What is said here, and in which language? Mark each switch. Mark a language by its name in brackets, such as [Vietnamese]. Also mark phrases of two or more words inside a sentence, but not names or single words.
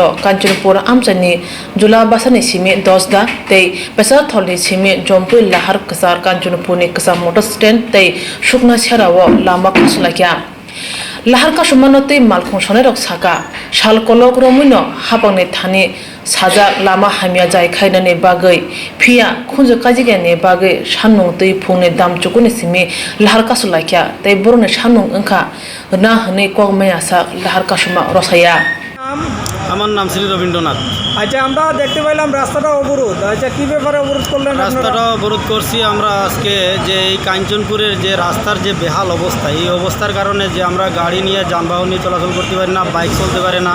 [Kok Borok] काञ्चनपुर आमचानि जुला बासानि सिमे 10 दा तै बेसार थलनि सिमे जम्पुइ लाहार कसार काञ्चनपुरनि कसा [English] motor stand [Kok Borok] तै सुकना सेरावो लामा कासलाक्या लाहार कासुमानतै मालखुं सनायरक साका सालकलक रमैनो हापांनि थानि साजा लामा हामिया जायखायनानि बागै फिया खुंजो काजिगेनि बागै साननुं दै फुंनि दाम चुकुनि सिमे लाहार कासलाक्या तै बरनि साननुं ओंखा ना हनै कगमायासा लाहार कासुमा रसाया [Bangla] আমার নাম শ্রী রবীন্দ্রনাথ। আচ্ছা, আমরা দেখতে পাইলাম রাস্তাটা অবরোধ। আচ্ছা, কি ব্যাপারে অবরোধ করলেন? রাস্তাটা অবরোধ করছি আমরা আজকে যে এই কাঞ্চনপুরের যে রাস্তার যে বেহাল অবস্থা, এই অবস্থার কারণে যে আমরা গাড়ি নিয়ে যানবাহন নিয়ে চলাচল করতে পারি না, বাইক চলতে পারে না।